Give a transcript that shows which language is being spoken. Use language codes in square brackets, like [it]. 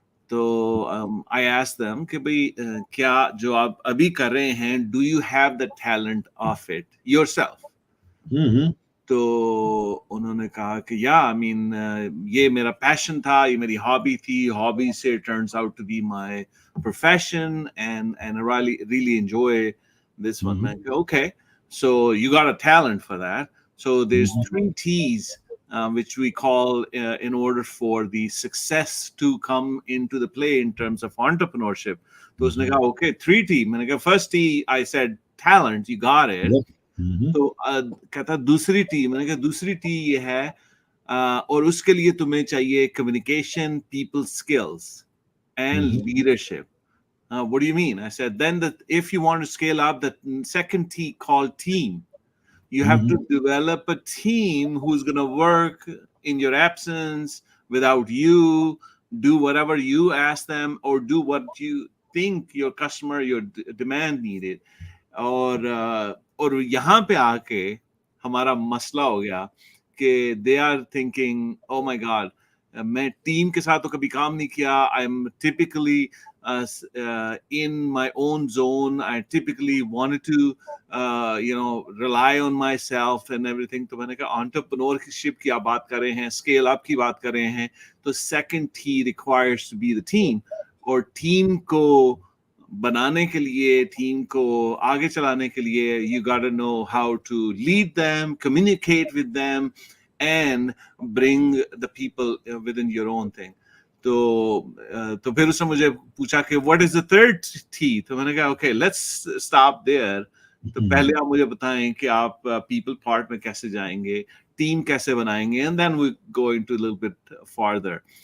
[en] तो I asked them [hi] कि भाई क्या जो आप अभी कर रहे हैं, [en] Do you have the talent of it yourself. [hi] तो उन्होंने कहा कि या [en] I mean [hi] ये मेरा पैशन था, ये मेरी हॉबी थी, हॉबी से [en] Turns out to be my profession and I really enjoy this one. Man. Okay, so you got a talent for that. So there's 3 T's which we call in order for the success to come into the play in terms of entrepreneurship. So [hi] उसने कहा [en] okay 3T. [hi] मैंने कहा [en] first T I said talent, you got it. [hi] तो कहता दूसरी T. मैंने कहा दूसरी टी ये है और उसके लिए तुम्हें चाहिए communication, [en] People skills and leadership. What do you mean? I said, then if you want to scale up, the second T called team. You have to develop a team who's going to work in your absence, without you, do whatever you ask them, or do what you think your customer, your demand needed. [hi] और यहाँ पे आके हमारा मसला हो गया कि [en] they are thinking oh my God, [hi] मैं टीम के साथ तो कभी काम नहीं किया. [en] I am typically in my own zone. I typically wanted to rely on myself and everything. [hi] तो मैंने कहा entrepreneurship की आप बात कर रहे हैं, scale up की बात कर रहे हैं, तो [en] second T requires to be the team. [hi] और टीम को बनाने के लिए, [en] Team को आगे चलाने के लिए, you got to know how to lead them, communicate with them and bring the people within your own thing. [hi] तो फिर उसने मुझे पूछा कि [en] What is the third T. [hi] तो मैंने कहा [en] Okay let's stop there. [hi] तो पहले आप मुझे बताएं कि आप पीपल पार्ट में कैसे जाएंगे, टीम कैसे बनाएंगे, [en] And then we go into little bit further.